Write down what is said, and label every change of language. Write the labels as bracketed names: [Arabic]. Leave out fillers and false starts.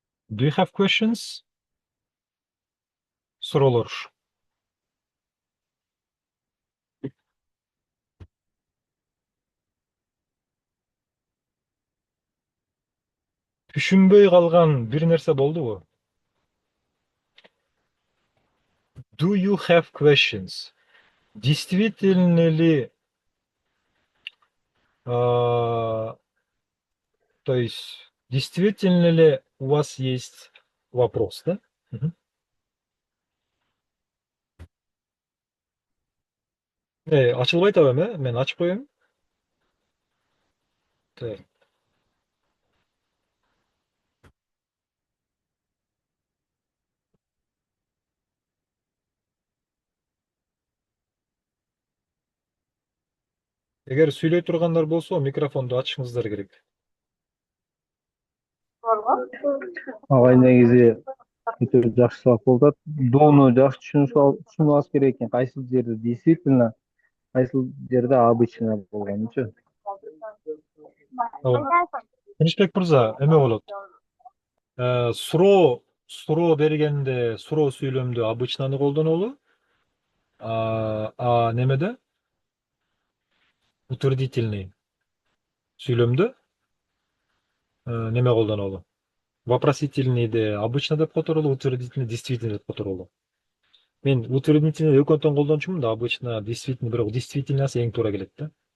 [English] Do you have questions? [Kyrgyz] Суроолор. Түшүнбөй калган бир нерсе болдубу? [English] Do you have questions? [Russian] Действительно ли, то есть, действительно ли у вас есть вопрос, да? [Kyrgyz] Ачылбай атабы, мен ачып коеюн. [Russian] Так. [Kyrgyz] Эгер сүйлөй тургандар болсо, микрофонду ачышыңыздар керек. Агай негизи өтө жакшы сабак болуп атат. Доону жакшы түшүнүп керек экен. Кайсыл жерде действительно, кайсыл жерде обычно болгонучу. Тынычбек мырза, эме болот. Суроо бергенде, суроо сүйлөмдө обычноны колдонолу. Немеде? Утвердительный сүйлөмдө неме колдонолу. Вопросительныйды обычно деп которолу, утвердительный действительно деп которолу. Мен утвердительный экөөтөн колдончумун да, обычно действительно, бирок действительносы эң туура келет да.